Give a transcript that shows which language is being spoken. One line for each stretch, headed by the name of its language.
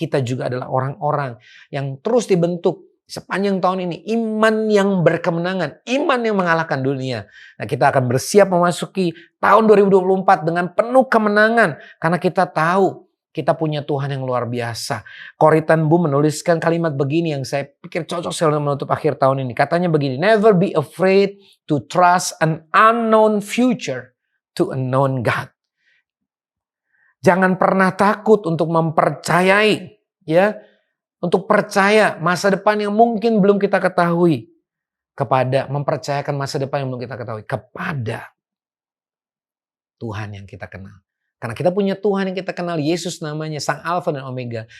Indonesian: Kita juga adalah orang-orang yang terus dibentuk sepanjang tahun ini, iman yang berkemenangan, iman yang mengalahkan dunia. Nah, kita akan bersiap memasuki tahun 2024 dengan penuh kemenangan karena kita tahu kita punya Tuhan yang luar biasa. Corrie ten Boom menuliskan kalimat begini yang saya pikir cocok sekali untuk menutup akhir tahun ini. Katanya begini,
English: never be afraid to trust an unknown future to a known God.
Indonesian: Jangan pernah takut untuk mempercayai, ya, untuk percaya masa depan yang mungkin belum kita ketahui, mempercayakan masa depan yang belum kita ketahui kepada Tuhan yang kita kenal. Karena kita punya Tuhan yang kita kenal, Yesus namanya, Sang Alfa dan Omega.